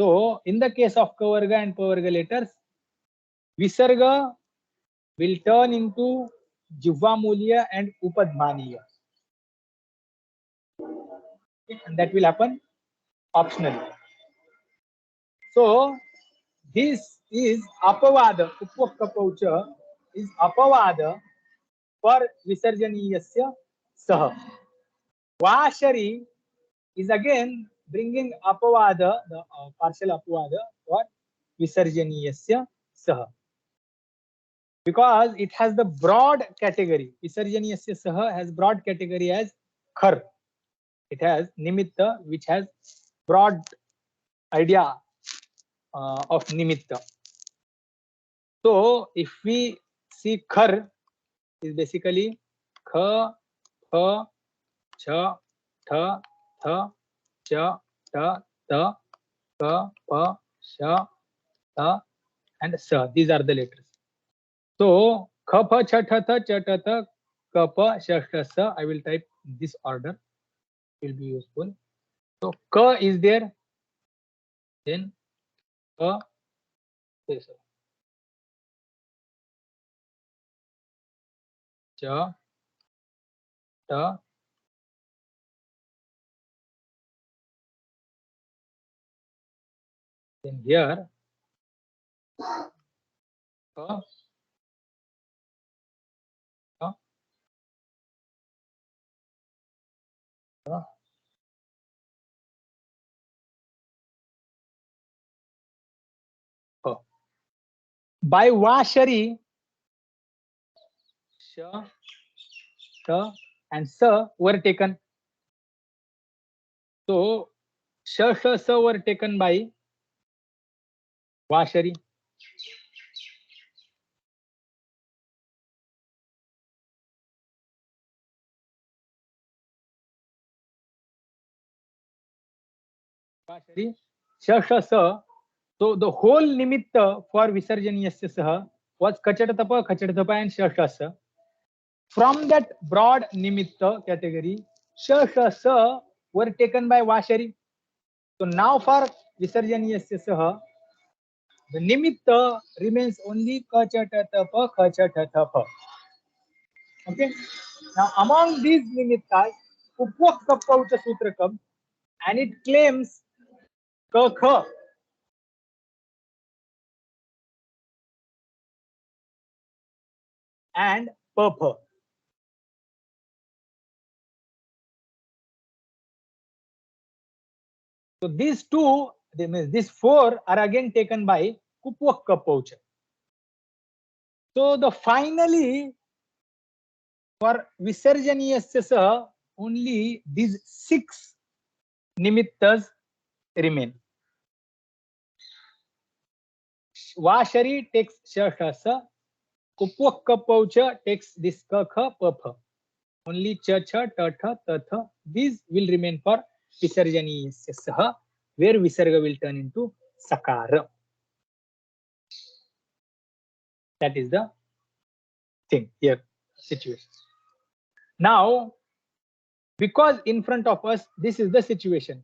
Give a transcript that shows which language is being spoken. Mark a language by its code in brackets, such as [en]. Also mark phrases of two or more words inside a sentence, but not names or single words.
[en] So in the case of Kavarga and Pavarga letters, Visarga will turn into Jivvamulya and Upadmaniya. And that will happen optionally. So this is apavada, upvakapaucha is apavada for [sa] Visarjaniyasya saha. [en] Vashari is again bringing apavada, the partial apavada for [sa] Visarjaniyasya saha. [en] Because it has the broad category. [sa] Visarjaniyasya saha [en] has broad category as khar. It has nimitta, which has broad idea of nimitta. So if we see khar is basically [sa] kha, pha, cha, tha, tha, cha, ta, ta, ka, pa, sha, ta, [en] and sa. These are the letters. [sa] So kha, pha, cha, tha, tha, cha, ta, ta, ka, pa, sha, sa. [en] I will type this order. It will be useful. So ka is there. Then [sa] ka, cha, ta, [en] then here [sa] ka, ka, ka. [en] By Vashari, [sa] sha, ta, [en] and sa were taken. So [sa] sha, sha, sa [en] were taken by Vashari. [sa] Vashari, sha, sha, sa. [en] So the whole nimitta for [sa] Visarjaniyasya saha [en] was [sa] kachatapa, kachatapa, and sha, sha, sa. [en] From that broad nimitta category, [sa] sha, sha, sa [en] were taken by Vashari. So now for [sa] Visarjaniyasya saha, [en] the nimitta remains only [sa] kachatatapa, kachatatapa. [en] Okay. Now among these nimittas, Upvakapaucha Sutra comes and it claims [sa] ka kha. [en] And pa pha. So these two, these four are again taken by Kupvakapaucha. So the finally for [sa] Visarjaniyasya saha, [en] only these 6 nimittas remain. Vashari takes [sa] sha, sha, sa. [en] Kupvakapaucha takes this [sa] ka kha pa pha. Only cha, cha, ta, tha, ta, tha. [en] These will remain for [sa] Visarjaniyasya saha, [en] where Visarga will turn into Sakara. That is the thing here, situation. Now, because in front of us, this is the situation.